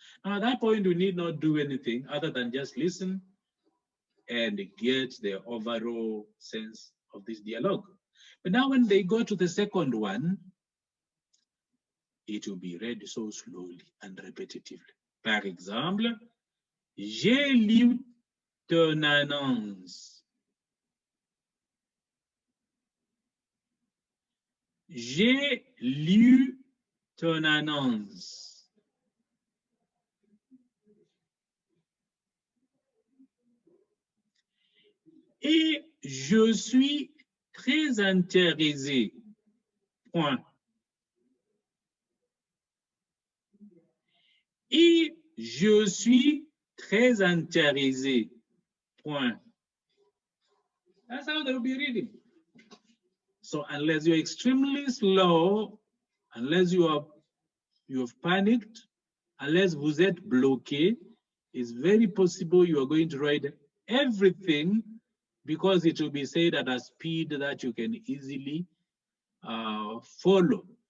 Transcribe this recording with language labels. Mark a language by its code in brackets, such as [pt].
[en] Now, at that point, we need not do anything other than just listen and get the overall sense of this dialogue. But now when they go to the second one, it will be read so slowly and repetitively. [fr] Par exemple, j'ai lu ton annonce. J'ai lu ton annonce. Et je suis très intéressé. Point. Et je suis très intéressé. Point. [en] That's how they'll be reading. So unless you're extremely slow, unless you have panicked, unless [fr] vous êtes bloqué, [en] it's very possible you are going to write everything because it will be said at a speed that you can easily follow.